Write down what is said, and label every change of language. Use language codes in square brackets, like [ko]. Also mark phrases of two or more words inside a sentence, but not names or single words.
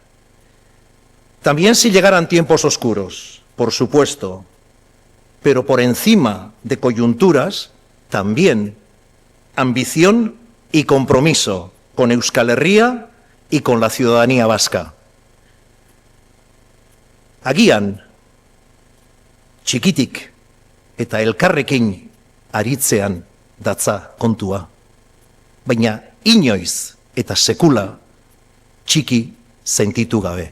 [es] También si llegaran tiempos oscuros, por supuesto, pero por encima de coyunturas, también ambición y compromiso con Euskal Herria y con la ciudadanía vasca. [eu] Agian, txikitik eta elkarrekin aritzean datza kontua, baina inoiz eta sekula txiki sentitu gabe.